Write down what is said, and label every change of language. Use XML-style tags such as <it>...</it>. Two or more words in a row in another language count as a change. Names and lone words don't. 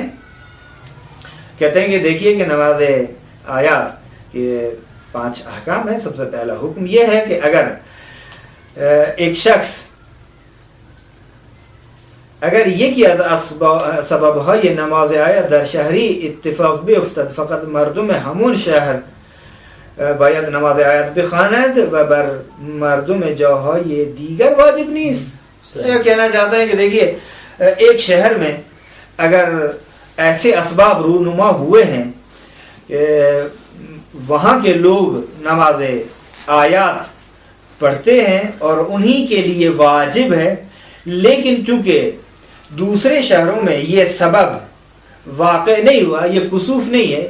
<ur>کہتے ہیں کہ دیکھیے کہ نماز آیات کے 5 احکام ہیں. سب سے پہلا حکم یہ ہے کہ اگر ایک شخص اگر یہ کیا سبب ہے یہ نماز آیات</ur> <fa>در شہری اتفاق بیفتد فقط مردم همون شهر باید نماز آیات بخواند و بر مردم جاهای دیگر واجب نیست.</fa> <ur>یہ کہنا چاہتا ہے کہ دیکھیے ایک شہر میں اگر ایسے اسباب رونما ہوئے ہیں کہ وہاں کے لوگ نماز آیات پڑھتے ہیں اور انہی کے لیے واجب ہے، لیکن چونکہ دوسرے شہروں میں یہ سبب واقع نہیں ہوا، یہ کسوف نہیں ہے</ur>